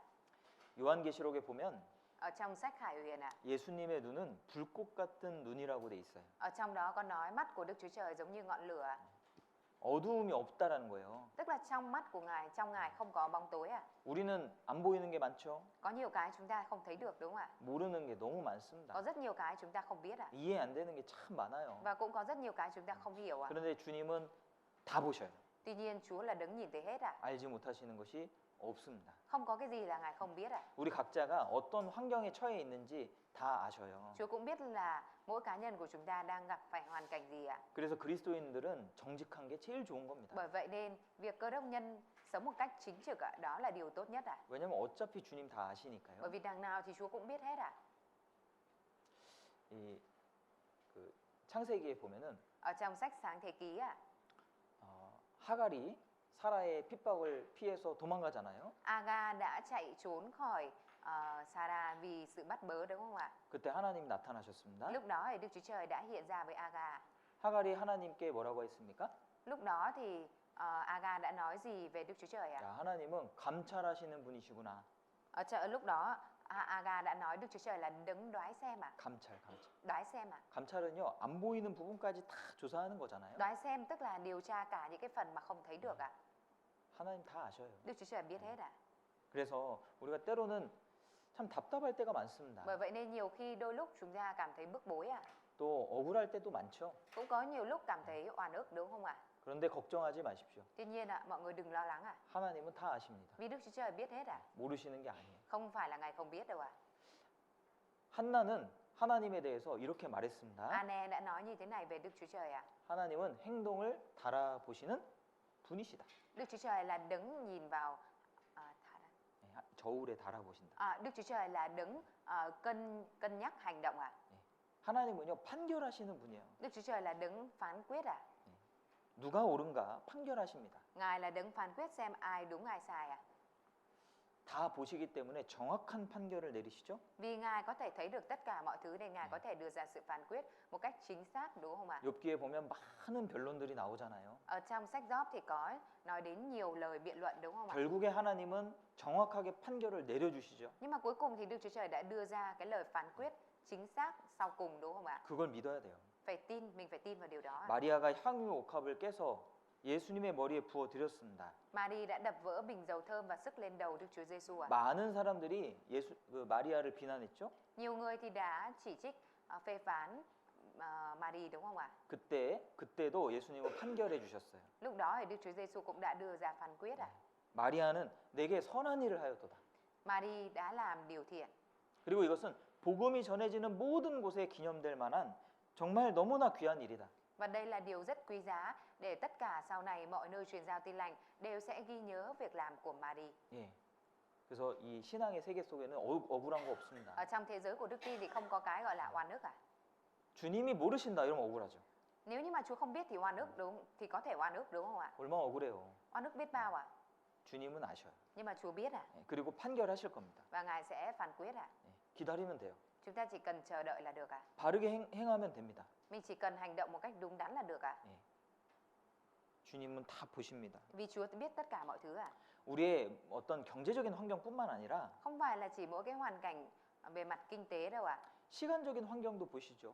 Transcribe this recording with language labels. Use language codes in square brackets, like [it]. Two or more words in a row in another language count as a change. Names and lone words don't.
[ko] 요한계시록에 보면 [vi] Ở trong sách Khải Huyền à? [ko] 예수님의 눈은 불꽃 같은 눈이라고 돼 있어요. [vi] Ở trong đó có nói mắt của Đức Chúa Trời giống như ngọn lửa. [ko] 어두움이 없다라는 거예요. [vi] Tức là trong mắt của Ngài, trong Ngài không có bóng tối à? [ko] 우리는 안 보이는 게 많죠. [vi] Có nhiều cái chúng ta không thấy được đúng không ạ? [ko] 모르는 게 너무 많습니다. [vi] Có rất nhiều cái chúng ta không biết à? [ko] 이해 안 되는 게 참 많아요. [vi] Và cũng có rất nhiều cái chúng ta không hiểu à? [ko] 그런데 주님은 다 보셔요. [vi] Tuy nhiên Chúa là đấng nhìn thấy hết à? [ko] 알지 못하시는 것이 없습니다. [vi] Không có cái gì là Ngài không biết à? [ko] 우리 각자가 어떤 환경에 처해 있는지 다 아셔요. [vi] Chúa cũng biết là mỗi cá nhân của chúng ta đang gặp phải hoàn cảnh gì ạ. [ko] 그래서 그리스도인들은 정직한 게 제일 좋은 겁니다. [vi] Bởi vậy nên việc Cơ Đốc nhân sống một cách chính trực ạ, đó là điều tốt nhất ạ. [ko] 왜냐면 어차피 주님 다 [vi] Bởi [ko] 아시니까요. [vi] vì đằng nào thì Chúa cũng biết hết ạ. [ko] 그 창세기에 보면은 [vi] Ở trong sách Sáng Thế Ký ạ, [ko] 하갈이 사라의 핍박을 피해서 도망가잖아요. [vi] Aga đã chạy trốn khỏi Sarah vì sự bắt bớ đúng không ạ? [ko] 그때 하나님이 나타나셨습니다. [vi] Lúc đó thì Đức Chúa Trời đã hiện ra với Aga. [ko] 하갈이 하나님께 뭐라고 했습니까? [vi] Lúc đó thì Aga đã nói gì về Đức Chúa Trời ạ? [ko] 야, 하나님은 감찰하시는 분이시구나. [vi] Lúc đó Aga đã nói Đức Chúa Trời là đấng đoái xem ạ. [ko] 감찰. [vi] Đoái xem ạ. [ko] 감찰은요, 안 보이는 부분까지 다 조사하는 거잖아요. [vi] Đoái xem tức là điều tra cả những cái phần mà không thấy được ạ. [ko] 하나님 다 아셔요. [vi] Đức Chúa Trời biết hết ạ. [ko] 그래서 우리가 때로는 참 답답할 때가 많습니다. [vi] Bởi vậy nên nhiều khi đôi lúc chúng ta cảm thấy bức bối ạ. [ko] 또 억울할 때도 많죠. [vi] Cũng có nhiều lúc cảm thấy oan ức đúng không ạ? [ko] 그런데 걱정하지 마십시오. [vi] Tuy nhiên ạ, mọi người đừng lo lắng ạ. [ko] 하나님은 다 아십니다. [vi] Vì Đức Chúa Trời biết hết ạ. [ko] 모르시는 게 아니에요. [vi] Không phải là Ngài không biết đâu ạ. [ko] 한나는 하나님에 대해서 이렇게 말했습니다. [vi] Anne đã nói như thế này về Đức Chúa Trời ạ. [ko] 하나님은 행동을 달아보시는 분이시다. [vi] Đức Chúa Trời là đấng nhìn vào [ko] 저울에 달아보신다. [vi] Đức Chúa Trời là đấng cân nhắc hành động ạ. [ko] 하나님은요, 판결하시는 분이에요. [vi] Đức Chúa Trời là đấng phán quyết ạ. [ko] 누가 옳은가 판결하십니다. [vi] Ngài là đấng phán quyết xem ai đúng ai sai ạ. [ko] 다 보시기 때문에 정확한 판결을 내리시죠. [vi] Vì Ngài có thể thấy được tất cả mọi thứ nên Ngài có thể đưa ra sự phán quyết một cách chính xác đúng không ạ? [ko] 욥기에 보면 많은 변론들이 나오잖아요. [vi] Ở trong sách Gióp thì có nói đến nhiều lời biện luận đúng không ạ? [ko] 결국에 하나님은 정확하게 판결을 내려주시죠. [vi] Nhưng mà cuối cùng thì Đức Chúa Trời đã đưa ra cái lời phán quyết chính xác sau cùng đúng không ạ? [ko] 그걸 믿어야 돼요. [vi] Mình phải tin vào điều đó ạ. [ko] 마리아가 향유 옥합을 깨서 예수님의 머리에 부어 드렸습니다. [vi] Mary đã đập vỡ bình dầu thơm và sức lên đầu Đức Chúa Giêsu ạ. [ko] 많은 사람들이 마리아를 비난했죠. [vi] Nhiều người thì đã chỉ trích phê phán Mary đúng không ạ? [ko] 그때도 예수님은 판결해 주셨어요. [vi] Lúc đó thì Đức Chúa Giêsu cũng đã đưa ra phán quyết ạ. [ko] 마리아는 내게 선한 일을 하였도다. [vi] Mary đã làm điều thiện. [ko] 그리고 이것은 복음이 전해지는 모든 곳에 기념될 만한 정말 너무나 귀한 일이다. [vi] Và đây là điều rất quý giá để tất cả sau này mọi nơi truyền giao tin lành đều sẽ ghi nhớ việc làm của Mary. [ko] 예. 그래서 이 신앙의 세계 속에는 억울한 거 없습니다. [vi] Ở trong thế giới của đức tin thì không có cái gọi là oan ức cả. [ko] 주님이 모르신다 이러면 억울하죠. [vi] Nếu như mà Chúa không biết thì oan ức đúng, thì có thể oan ức đúng không ạ? [ko] 얼마나 억울해요. [vi] Oan ức biết bao ạ? [ko] 주님은 아셔요. [vi] Nhưng mà Chúa biết à? [ko] 예, 그리고 판결하실 겁니다. [vi] Và Ngài sẽ phán quyết à? [ko] 예, 기다리면 돼요. [vi] Chúng ta chỉ cần chờ đợi là được à? [ko] 바르게 행하면 됩니다. [vi] Mình chỉ cần hành động một cách đúng đắn là được à? [ko] 예. 주님은 다 보십니다. [vi] Vì Chúa biết tất cả mọi thứ à? [ko] 우리의 어떤 경제적인 환경뿐만 아니라 [vi] Không phải là chỉ mỗi cái hoàn cảnh về mặt kinh tế đâu ạ. [ko] 시간적인 환경도 보시죠.